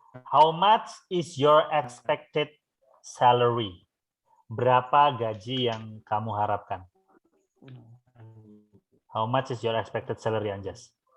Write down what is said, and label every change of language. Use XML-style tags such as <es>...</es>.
<en>How much is your expected salary?</en> <id>Berapa gaji yang kamu harapkan?</id> <en>How much is your expected salary, Anjas?</en>